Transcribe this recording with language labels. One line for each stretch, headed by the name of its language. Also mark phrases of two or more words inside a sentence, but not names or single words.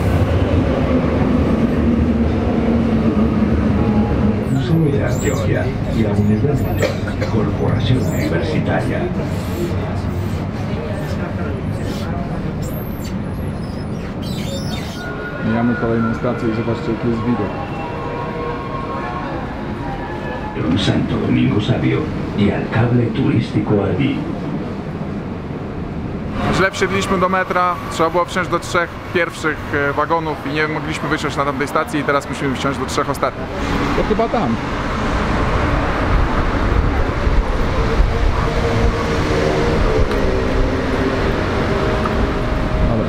Spanish: Antioquia y la Universidad Corporación Universitaria.
Polish: Mijamy kolejną stację i zobaczcie, jaki jest widok.
Spanish: Santo Domingo Sabio y al cable turístico Arví.
Polish: Źle wsiedliśmy do metra, trzeba było wsiąść do 3 pierwszych wagonów i nie mogliśmy wysiąść na tamtej stacji i teraz musimy wsiąść do 3 ostatnich. To chyba tam. Dobra.